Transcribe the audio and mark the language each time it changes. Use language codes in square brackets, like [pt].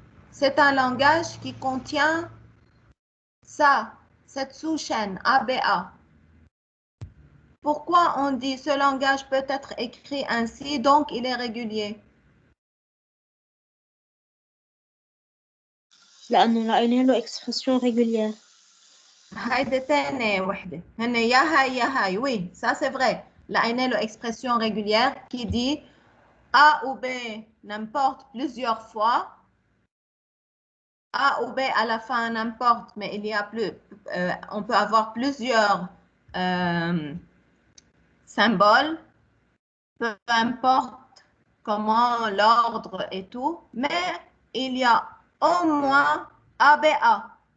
[fr] C'est un langage qui contient ça, cette sous-chaîne ABA. Pourquoi on dit ce langage peut être écrit ainsi, donc il est régulier? [ar] لأنه لقينا له expression régulière. هيدي تاني وحدة. هن يا هاي يا هاي. [fr] Oui, ça c'est vrai. [ar] لقينا له [fr] expression régulière qui dit A ou B n'importe plusieurs fois. A ou B à la fin, n'importe, mais il y a plus, on peut avoir plusieurs symboles, peu importe comment l'ordre et tout, mais il y a au moins ABA.